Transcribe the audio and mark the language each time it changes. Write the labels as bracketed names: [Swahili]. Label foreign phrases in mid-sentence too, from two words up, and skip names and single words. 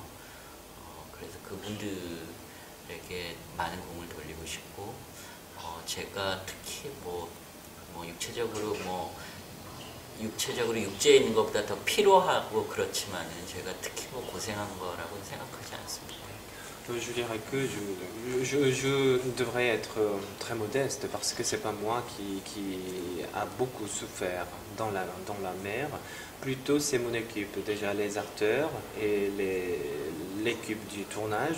[Korean] 그래서 그분들에게 많은 공을 돌리고 싶고 제가 특히 육체적으로 육지에 있는 것보다 더 피로하고 그렇지만은 제가 특히 고생한 거라고는 생각하지 않습니다. [French] Je dirais que je devrais être très modeste parce que c'est pas moi qui a beaucoup souffert dans la mer. Plutôt c'est mon équipe, déjà les acteurs et l'équipe du tournage.